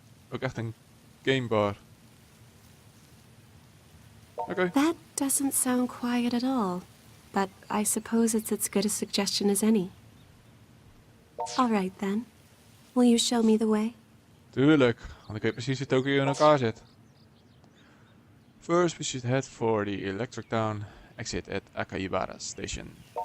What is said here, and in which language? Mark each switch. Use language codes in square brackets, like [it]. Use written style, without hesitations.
[nl] Ook echt een gamebar. Oké. [en] That doesn't sound quiet at all, but I suppose it's as good a suggestion as any. All right then. Will you show me the way? [nl] Tuurlijk, want ik weet precies hoe Tokyo in elkaar zit. [en] First we should head for the Electric Town. Exit at Akahibara station.